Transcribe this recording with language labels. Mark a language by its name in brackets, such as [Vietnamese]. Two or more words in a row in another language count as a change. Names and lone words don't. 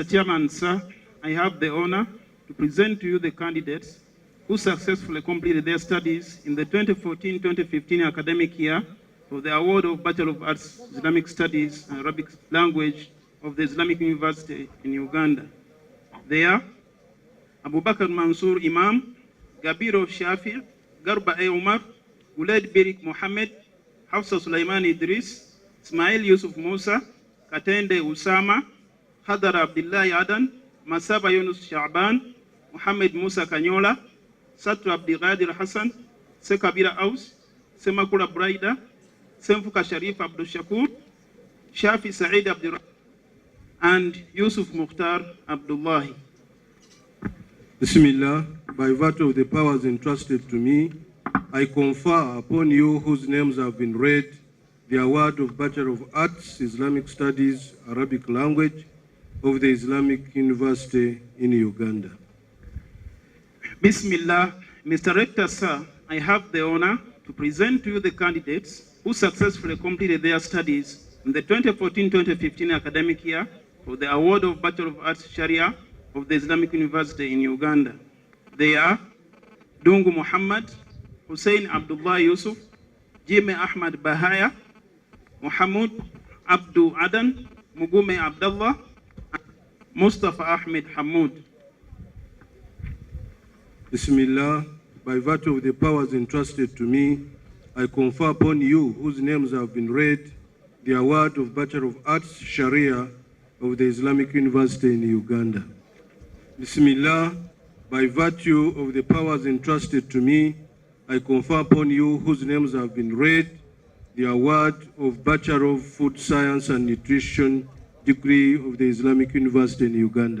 [English] Chairman, sir, I have the honor to present to you the candidates who successfully completed their studies in the 2014-2015 academic year for the award of Bachelor of Arts, Islamic Studies and Arabic Language of the Islamic University in Uganda. They are Abubakar Mansour Imam, Gabiro Shafi, Garba A. Umar, Guled Birik Mohammed, Hafsa Sulaiman Idris, Ismail Yusuf Musa, Katende Usama, Hadar Abdullah Adan, Masaba Yunus Shaban, Muhammad Musa Kanyola, Satu Abdigadir Hassan, Sekabira Aus, Semakula Braida, Semfuka Sharif Abdul Shakur, Shafi Saeed Abdur, and Yusuf Mukhtar Abdullahi. Bismillah, by virtue of the powers entrusted to me, I confer upon you whose names have been read the award of Bachelor of Arts, Islamic Studies, Arabic Language of the Islamic University in Uganda. Bismillah, Mr. Rector, sir, I have the honor to present to you the candidates who successfully completed their studies in the 2014-2015 academic year for the award of Bachelor of Arts Sharia of the Islamic University in Uganda. They are Dungu Muhammad, Hussein Abdullah Yusuf, Jime Ahmad Bahaya, Muhammad Abdu Adan, Mugume Abdullah, Mustafa Ahmed Hamoud. Bismillah, by virtue of the powers entrusted to me, I confer upon you whose names have been read the award of Bachelor of Arts Sharia of the Islamic University in Uganda. Bismillah, by virtue of the powers entrusted to me, I confer upon you whose names have been read the award of Bachelor of Food Science and Nutrition degree of the Islamic University in Uganda.